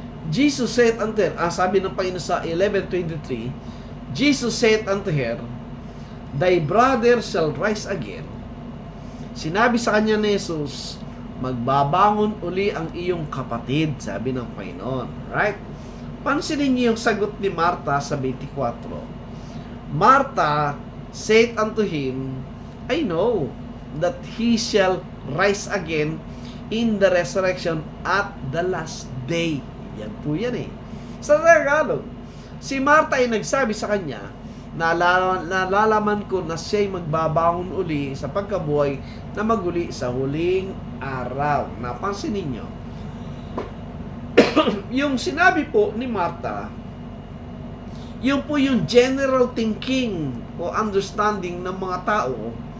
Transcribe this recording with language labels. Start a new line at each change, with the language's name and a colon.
English: Jesus said unto her,
Filipino: sabi ng Panginoon sa 11:23,
English: Jesus said unto her, thy brother shall rise again.
Filipino: Sinabi sa kanya ni Jesus, magbabangon uli ang iyong kapatid, sabi ng Panginoon.
English: Right?
Filipino: Pansinin niyo yung sagot ni Martha sa 24.
English: Martha said unto him, I know that he shall rise again in the resurrection at the last day.
Filipino: Yan po yan eh. Sa Tagalog, si Martha ay nagsabi sa kanya, nalalaman ko na siya'y magbabangon uli sa pagkabuhay na maguli sa huling araw. Napansin ninyo? Yung sinabi po ni Martha, yun po yung general thinking o understanding ng mga tao